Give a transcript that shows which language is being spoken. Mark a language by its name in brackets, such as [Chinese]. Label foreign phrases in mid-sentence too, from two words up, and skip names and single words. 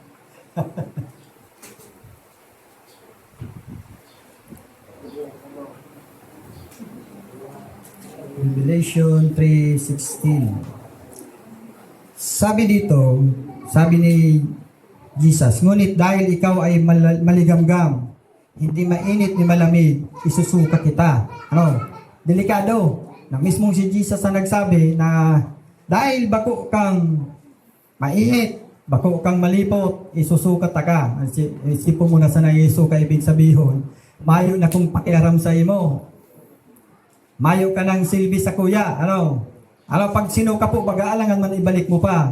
[Filipino] Revelation 3:16. Sabi ni Jesus, ngunit dahil ikaw ay maligamgam, hindi mainit ni malamig, isusuka kita. Delikado. Na mismong si Jesus ang nagsabi na dahil [Bikol] bako kang mainit, bako kang malipot, [Filipino] isusuka ka. [Bikol] Isipon mo na sa isuka ibig sabihin, mayo na kung pakiaram sa imo. Mayo ka ng silbi sa kuya. Pag sinuka po, baga alangan man ibalik mo pa.